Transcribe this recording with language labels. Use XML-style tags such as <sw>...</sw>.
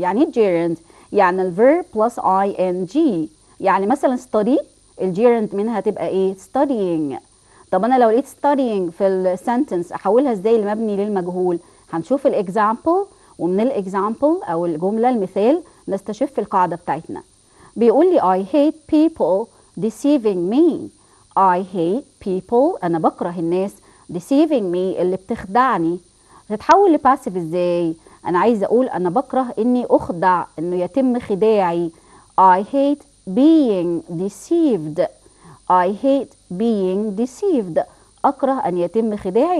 <ar>يعني ايه gerund؟ يعني الفيرب بلس ing. يعني مثلا study الجيرند منها تبقى ايه؟ studying. طب انا لو لقيت studying في السنتنس احولها ازاي لمبني للمجهول؟ هنشوف الاكزامبل، ومن الاكزامبل او الجمله المثال نستشف القاعده بتاعتنا. بيقول لي</ar> <en>I hate people deceiving me. I hate people،</en> <ar>انا بكره الناس،</ar> <en>deceiving me</en> <ar>اللي بتخدعني. هتتحول لباسيف ازاي؟ انا عايزه اقول انا بكره اني اخدع، انه يتم خداعي.</ar> <en>I hate being deceived. I hate being deceived،</en> <ar>اكره ان يتم خداعي.</ar>